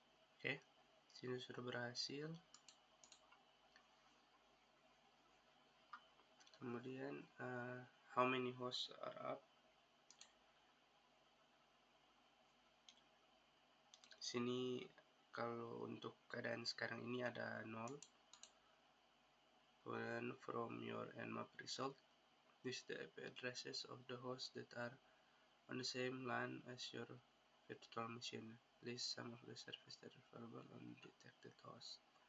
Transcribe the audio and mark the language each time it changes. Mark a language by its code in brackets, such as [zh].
[id] Oke, sini sudah berhasil. [en] Kemudian how many hosts are up? [id] Sini kalau untuk keadaan sekarang ini ada 0. [en] Kemudian from your nmap result, list the IP addresses of the hosts that are on the same LAN as your virtual machine. List some of the services that are available on detected host.